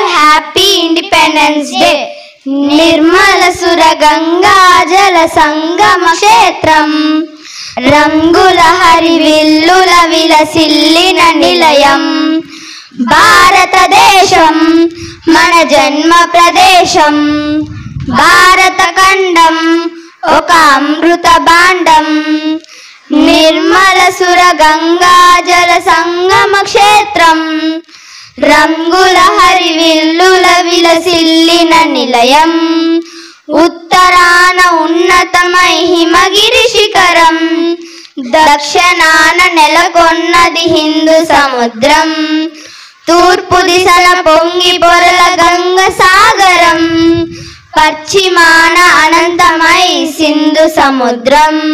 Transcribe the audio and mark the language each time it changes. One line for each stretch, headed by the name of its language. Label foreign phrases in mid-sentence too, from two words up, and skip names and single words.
English: Happy Independence Day.
Telugu: నిర్మల సుర గంగ జల సంగమ క్షేత్రం రంగుల హరివిల్లుల విలసిల్లిన నిలయం భారత దేశం మన జన్మ ప్రదేశం భారత ఖండం ఒక అమృత భాండం నిర్మల సుర గంగ జల సంగమ క్షేత్రం రంగుల హరివిల్లుల విలసిల్లిన నిలయం ఉత్తరాన ఉన్నతమై హిమగిరి శిఖరం దక్షిణాన నెలకొన్నది హిందూ సముద్రం తూర్పు దిశల పొంగి పొరల గంగ సాగరం పశ్చిమాన అనంతమై సింధు సముద్రం